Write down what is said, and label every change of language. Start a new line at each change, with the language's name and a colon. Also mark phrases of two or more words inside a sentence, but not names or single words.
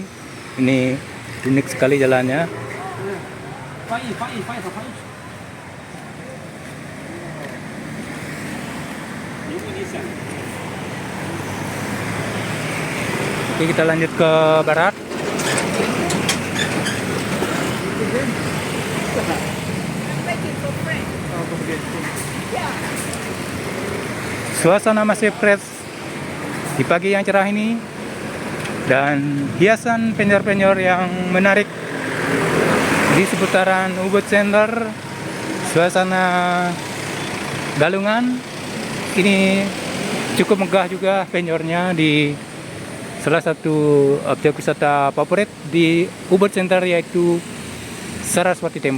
Indonesian: Ini unik sekali jalannya. Oke, kita lanjut ke barat. Suasana masih fresh di pagi yang cerah ini, dan hiasan penyor-penyor yang menarik di seputaran Ubud Center. Suasana Galungan ini cukup megah juga penyornya di salah satu objek wisata favorit di Ubud Center, yaitu Saraswati Temple.